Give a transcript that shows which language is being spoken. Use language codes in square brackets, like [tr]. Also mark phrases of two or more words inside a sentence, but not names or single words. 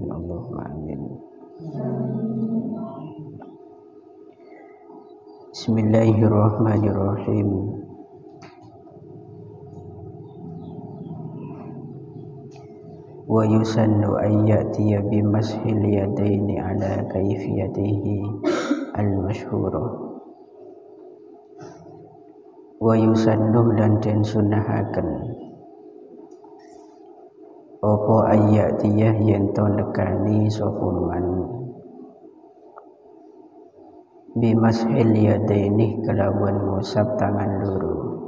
[ar] اللهم آمين. بسم الله الرحمن الرحيم. ويسن أن يأتي بمسح اليدين على كيفيته المشهورة. ويسن [jv] lan den sunahaken apa ayatiyah yen to nekani sapa [ar] من بمسح اليدين [jv] kelawan ngusap tangan loro.